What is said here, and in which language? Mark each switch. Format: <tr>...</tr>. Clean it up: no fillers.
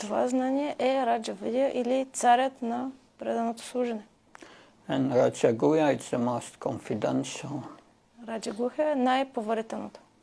<bg>Това знание е Раджа Видя или царят на преданото служене.</bg> <en>And Raja Guhya is the most confidential.</en> <bg>Раджа Гухя е най-поверителното.</bg>